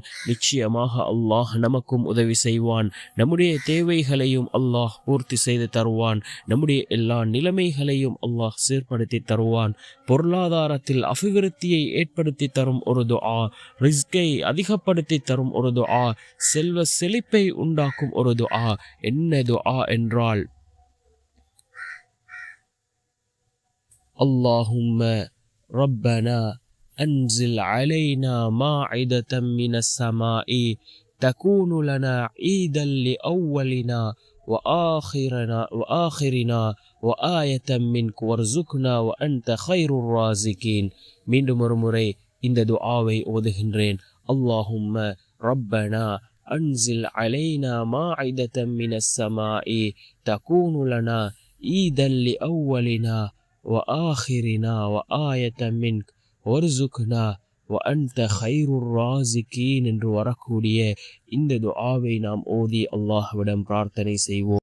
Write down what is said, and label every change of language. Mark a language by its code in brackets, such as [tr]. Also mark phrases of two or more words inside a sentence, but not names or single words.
[ta] நிச்சயமாக அல்லாஹ் நமக்கும் உதவி செய்வான். நம்முடைய தேவைகளையும் அல்லாஹ் பூர்த்தி செய்து தருவான். நம்முடைய எல்லா நிலைமைகளையும் அல்லாஹ் சீர்படுத்தி தருவான். பொருளாதாரத்தில் அபிவிருத்தியை ஏற்படுத்தி தரும் ஒரு துஆ, ரிஸ்கை அதிகப்படுத்தி தரும் ஒரு துஆ, செல்வ செழிப்பை உண்டாக்கும் ஒரு துஆ. என்ன துஆ என்றால், [ar] اللهم ربنا أنزل علينا مائدة من السماء تكون لنا عيدا لأولنا وآخرنا وآية منك وارزقنا وأنت خير الرازقين. [ta] மீண்டும் ஒரு முறை இந்த துஆவை ஓதுகின்றேன். [ar] اللهم ربنا أنزل علينا مائدة من السماء تكون لنا عيدا لأولنا وآخرنا وآية منك وارزقنا وأنت خير الرازقين [ta] என்று வரக்கூடிய இந்த துஆவை நாம் ஓதி அல்லாஹ்விடம் பிரார்த்தனை செய்வோம்.